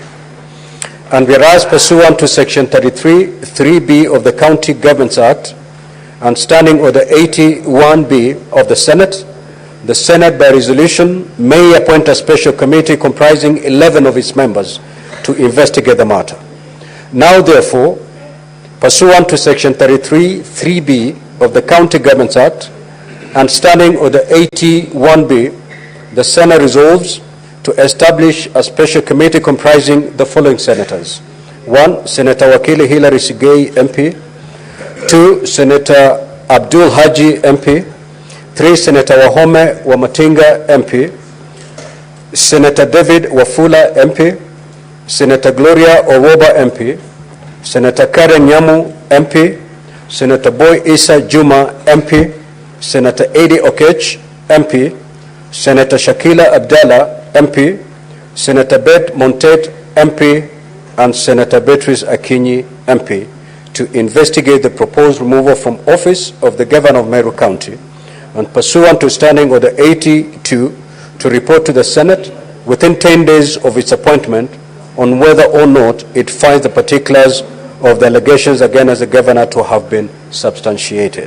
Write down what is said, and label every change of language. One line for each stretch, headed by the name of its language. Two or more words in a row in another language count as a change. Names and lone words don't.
English: And whereas pursuant to Section 33(3)(b) of the County Governments Act and standing order 81(b) of the Senate by resolution may appoint a special committee comprising 11 of its members to investigate the matter. Now, therefore, pursuant to Section 33(3)(b) of the County Governments Act and standing order 81(b), the Senate resolves to establish a special committee comprising the following senators. 1. Senator Wakili Hilary Sigei, MP. 2. Senator Abdul Haji, MP. 3. Senator Wahome Wamatinga, MP. Senator David Wafula, MP. Senator Gloria Owoba, MP. Senator Karen Nyamu, MP. Senator Boy Isa Juma, MP. Senator Eddie Okech, MP. Senator Shakila Abdallah, MP. Senator Beth Montet, MP. And Senator Beatrice Akinyi, MP, to investigate the proposed removal from office of the Governor of Meru County, and pursuant to Standing Order 82, to report to the Senate within 10 days of its appointment on whether or not it finds the particulars of the allegations against the Governor to have been substantiated.